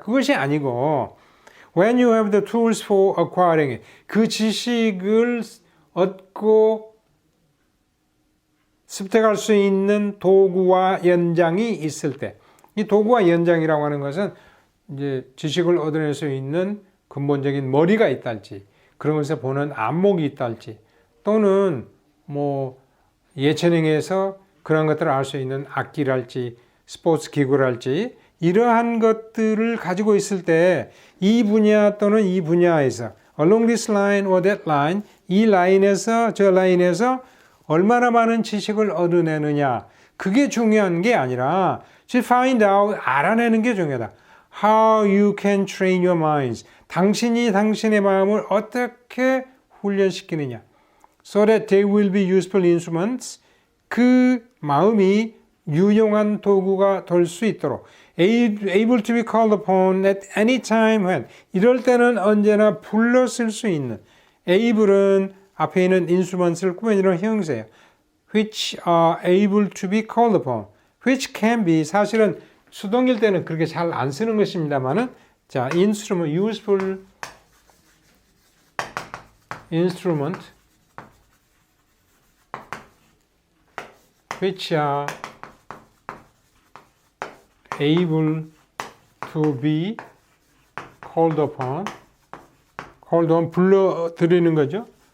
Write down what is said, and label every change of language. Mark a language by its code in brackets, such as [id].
[ko] 그것이 아니고 [en] when you have the tools for acquiring it. [ko] 그 지식을 얻고 습득할 수 있는 도구와 연장이 있을 때, 이 도구와 연장이라고 하는 것은 이제 지식을 얻어낼 수 있는 근본적인 머리가 있달지, 그런 것을 보는 안목이 있달지, 또는 뭐 예체능에서 그런 것들을 알 수 있는 악기랄지, 스포츠 기구랄지, 이러한 것들을 가지고 있을 때 이 분야 또는 이 분야에서 [en] along this line or that line, [ko] 이 라인에서 저 라인에서 얼마나 많은 지식을 얻어내느냐, 그게 중요한 게 아니라 [en] to find out, [ko] 알아내는 게 중요하다. [en] How you can train your minds. [ko] 당신이 당신의 마음을 어떻게 훈련시키느냐. [en] So that they will be useful instruments. [ko] 그 마음이 유용한 도구가 될 수 있도록. [en] Able to be called upon at any time when. [ko] 이럴 때는 언제나 불러 쓸 수 있는. able은 앞에 있는 instruments를 꾸며주는 형용사예요. [en] Which are able to be called upon. Which can be. [ko] 사실은 수동일 때는 그렇게 잘 안 쓰는 것입니다만은, 자, instrument, [en] useful instrument, which are able to be called upon, [ko] 불러들이는 거죠.